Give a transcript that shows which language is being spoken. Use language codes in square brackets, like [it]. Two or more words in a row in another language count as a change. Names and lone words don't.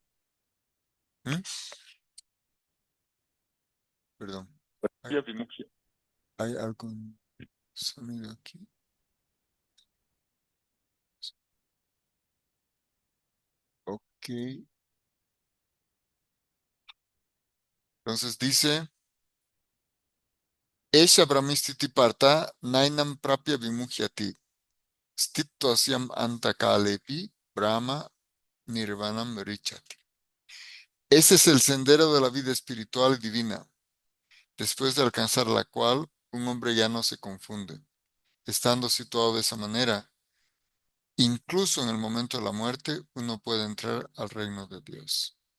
[es] ¿Mm? Perdón. ¿Hay, hay algún sonido aquí? Ok. Entonces dice, [sa] एषा ब्राह्मीस्थितिः पार्थ, नैनां प्राप्य विमुह्यति. स्थित्वास्याम् अन्तकालेऽपि ब्रह्म निर्वाणम् ऋच्छति. [es] Ese es el sendero de la vida espiritual y divina, después de alcanzar la cual un hombre ya no se confunde. Estando situado de esa manera, incluso en el momento de la muerte, uno puede entrar al reino de Dios.